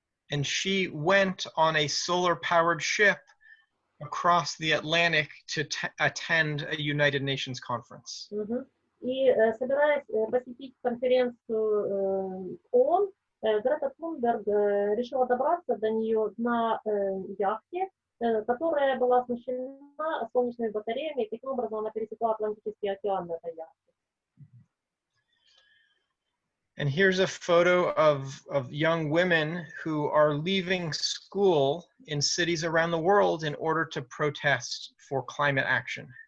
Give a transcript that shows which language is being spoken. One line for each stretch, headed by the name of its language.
English: And she went on a solar-powered ship across the Atlantic to attend a United Nations conference.
Russian: И собираясь посетить конференцию ООН, Грета Тунберг решила добраться до нее на яхте, которая была оснащена солнечными батареями, и таким образом она пересекла Атлантический океан на этой яхте.
English: And here's a photo of young women who are leaving school in cities around the world in order to protest for climate action.